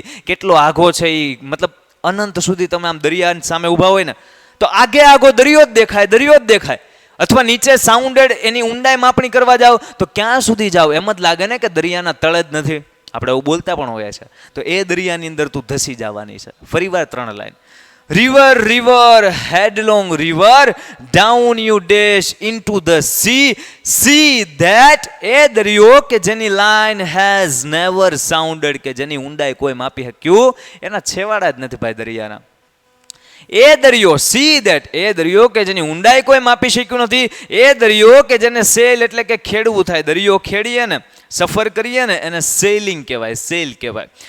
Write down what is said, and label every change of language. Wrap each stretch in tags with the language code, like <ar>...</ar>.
<gu>કેટલો આઘો છે એ, મતલબ અનંત સુધી તમે આમ દરિયા સામે ઊભા હોય ને તો આગે આગો દરિયો જ દેખાય, દરિયો જ દેખાય. અથવા નીચે સાઉન્ડેડ એની ઊંડાઈ માપણી કરવા જાવ તો ક્યાં સુધી જાવ એમ જ લાગે ને કે દરિયાના તળ જ નથી. આપણે એવું બોલતા પણ હોઈએ છે. તો એ દરિયાની અંદર તું ધસી જવાની છે. ફરીવાર 3 line.</gu> <en>River, river, headlong river, down you dash into the sea. See that</en> <gu>એ દરિયો કે જેની લાઈન</gu> <en>has never sounded,</en> <gu>કે જેની ઊંડાઈ કોઈ માપી શક્યું એના છેવાડા જ નથી ભાઈ દરિયાના. એ દરિયો, સી ધેટ, એ દરિયો કે જેની ઊંડાઈ કોઈ માપી શક્યું નથી. એ દરિયો કે જેને સેલ એટલે કે ખેડવું થાય. દરિયો ખેડીએ ને, સફર કરીએ ને એને સેલિંગ કહેવાય, સેલ કહેવાય.</gu>